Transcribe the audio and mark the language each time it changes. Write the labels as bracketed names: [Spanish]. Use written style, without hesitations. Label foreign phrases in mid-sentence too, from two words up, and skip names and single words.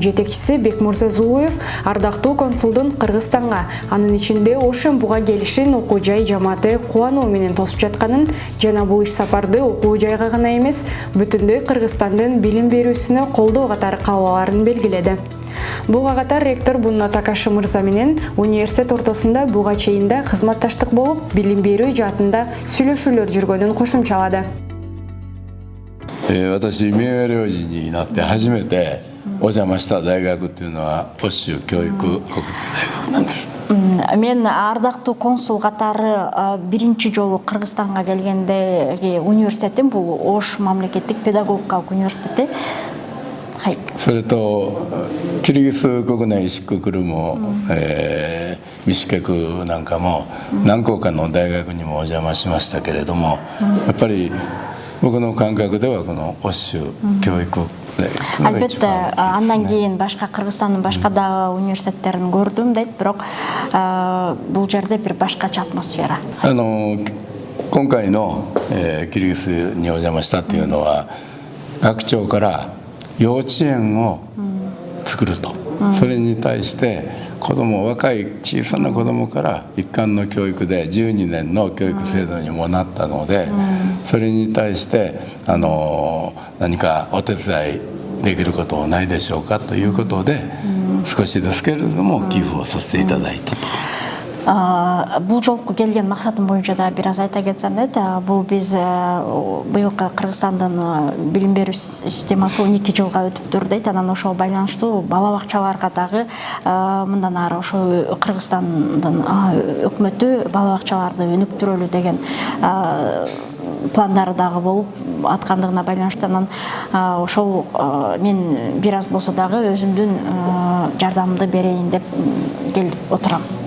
[Kyrgyz] жетекчиси Бекмурза Зулуев ардактуу консулдун Кыргызстанга, анын ичинде Ошен буга келишин окуу жай жамааты кубануу менен тосуп жатканын жана бул иш сапарды окуу жайга гана эмес, бүтүндөй Кыргызстандын билим берүүсүнө колдоо катары каалаарын белгиледи. Буга катар ректор Бунна Такаши мырза менен университет ортосунда буга чейин да кызматташтык болуп, билим берүү жаатында сүйлөшүүлөр жүргөнүн кошумчалады. [Japanese] 私、名誉領事になって初めてお邪魔した大学っていうのはオッシュ教育国立大学なんです。 [Kyrgyz] Мен ардактуу консул катары биринчи жолу Кыргызстанга келгендеги университетим бул Ош мамлекеттик педагогикалык университети. [Japanese] それとキルギス国内シククルもビシュケクなんかも何校かの大学にもお邪魔しましたけれども、やっぱり 僕の感覚ではこのオッシュ教育 [Kyrgyz] Албетте, андан кийин башка Кыргызстандын башка да университеттерин көрдүм дейт, бирок бул жерде бир башкача атмосфера. [Japanese] 今回のキルギスにお邪魔したっていうのは学長から幼稚園を作ると、それに対して子供、若い小さな子供から一貫の教育で12年の教育制度にもなったので、それに対して何かお手伝いできることはないでしょうかということで、少しですけれども寄付をさせていただいたと。 [Kyrgyz] Бул жолку келген максатым боюнча да бир аз айта кетсем дейт. Бул биз быйылкы Кыргызстандын билим берүү системасы 12 жылга өтүптүр дейт. Анан ошого байланыштуу бала бакчаларга дагы мындан ары ошо Кыргызстандын өкмөтү бала бакчаларды өнүктүрөлү деген пландары дагы болуп аткандыгына байланыштуу, анан ошол мен бир аз болсо дагы өзүмдүн жардамымды берейин деп келип отурам.